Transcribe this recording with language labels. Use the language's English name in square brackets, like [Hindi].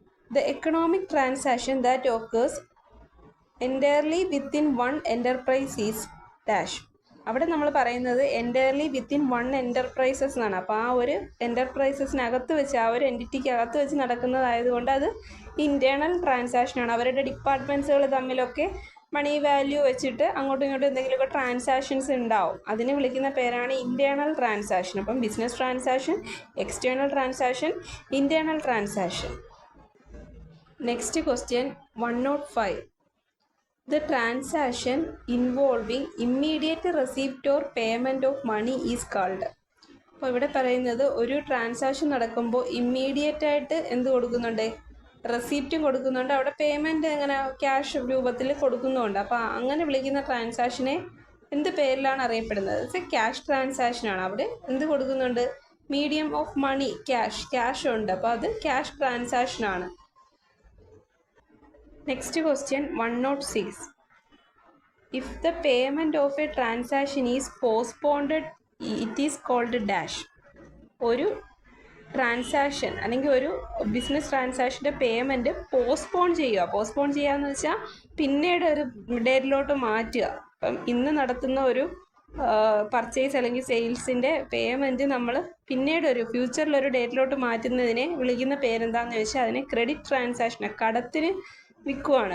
[English] The economic transaction that occurs entirely within one enterprise is dash. [Malayalam] അവിടെ നമ്മൾ പറയുന്നത് entirely within 1 enterprises എന്നാണ്. അപ്പോൾ ആ ഒരു എൻ്റർപ്രൈസസിനകത്ത് വെച്ച്, ആ ഒരു എൻറ്റിറ്റിക്ക് അകത്ത് വെച്ച് നടക്കുന്നതായതുകൊണ്ട് അത് ഇൻറ്റേർണൽ ട്രാൻസാക്ഷനാണ്. അവരുടെ ഡിപ്പാർട്ട്മെൻറ്റ്സുകൾ തമ്മിലൊക്കെ മണി വാല്യൂ വെച്ചിട്ട് അങ്ങോട്ടും ഇങ്ങോട്ടും എന്തെങ്കിലുമൊക്കെ ട്രാൻസാക്ഷൻസ് ഉണ്ടാവും. അതിനെ വിളിക്കുന്ന പേരാണ് ഇൻറ്റേർണൽ ട്രാൻസാക്ഷൻ. അപ്പം business transaction, external transaction, internal transaction. [English] Next question 105. The transaction involving immediate receipt or payment of money is called. [Malayalam] അപ്പോൾ ഇവിടെ പറയുന്നത് ഒരു ട്രാൻസാക്ഷൻ നടക്കുമ്പോൾ ഇമ്മീഡിയറ്റ് ആയിട്ട് എന്ത് കൊടുക്കുന്നുണ്ട്? റെസിപ്റ്റും കൊടുക്കുന്നുണ്ട്. അവിടെ പേയ്മെൻറ്റ് എങ്ങനെ ക്യാഷ് രൂപത്തിൽ കൊടുക്കുന്നുണ്ട്. അപ്പോൾ അങ്ങനെ വിളിക്കുന്ന ട്രാൻസാക്ഷനെ എന്ത് പേരിലാണ് അറിയപ്പെടുന്നത്? ക്യാഷ് ട്രാൻസാക്ഷനാണ്. അവിടെ എന്ത് കൊടുക്കുന്നുണ്ട്? മീഡിയം ഓഫ് മണി, ക്യാഷ് ഉണ്ട്. അപ്പോൾ അത് cash ട്രാൻസാക്ഷനാണ്. [English] Next question 106. If the payment of a transaction is postponed, it is called dash. [Malayalam] ഒരു ട്രാൻസാക്ഷൻ അല്ലെങ്കിൽ ഒരു ബിസിനസ് ട്രാൻസാക്ഷൻ്റെ പേയ്മെൻറ്റ് പോസ്റ്റ്പോൺ ചെയ്യുക എന്ന് വെച്ചാൽ പിന്നീട് ഒരു ഡേറ്റിലോട്ട് മാറ്റുക. അപ്പം ഇന്ന് നടത്തുന്ന ഒരു പർച്ചേസ് അല്ലെങ്കിൽ സെയിൽസിൻ്റെ പേയ്മെൻറ്റ് നമ്മൾ പിന്നീട് ഒരു ഫ്യൂച്ചറിലൊരു ഡേറ്റിലോട്ട് മാറ്റുന്നതിനെ വിളിക്കുന്ന പേരെന്താണെന്ന് ചോദിച്ചാൽ അതിനെ ക്രെഡിറ്റ് ട്രാൻസാക്ഷൻ, കടത്തിന് വിൽക്കുവാണ്.